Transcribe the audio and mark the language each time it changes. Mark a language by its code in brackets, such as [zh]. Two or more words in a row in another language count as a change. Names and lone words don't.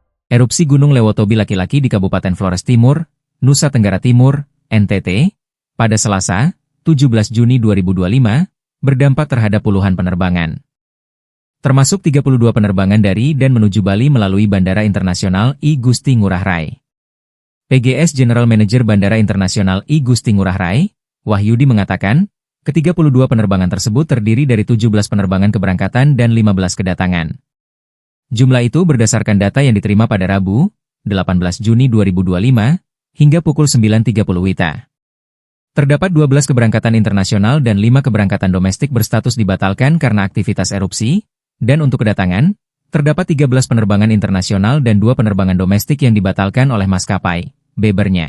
[id] Erupsi Gunung Lewotobi laki-laki di Kabupaten Flores Timur, Nusa Tenggara Timur, NTT, pada Selasa, 17 Juni 2025, berdampak terhadap puluhan penerbangan. Termasuk 32 penerbangan dari dan menuju Bali melalui Bandara Internasional I Gusti Ngurah Rai. PGS General Manager Bandara Internasional I Gusti Ngurah Rai, Wahyudi mengatakan, ke-32 penerbangan tersebut terdiri dari 17 penerbangan keberangkatan dan 15 kedatangan. Jumlah itu berdasarkan data yang diterima pada Rabu, 18 Juni 2025, hingga pukul 9.30 WITA. Terdapat 12 keberangkatan internasional dan 5 keberangkatan domestik berstatus dibatalkan karena aktivitas erupsi, dan untuk kedatangan, terdapat 13 penerbangan internasional dan 2 penerbangan domestik yang dibatalkan oleh maskapai, bebernya.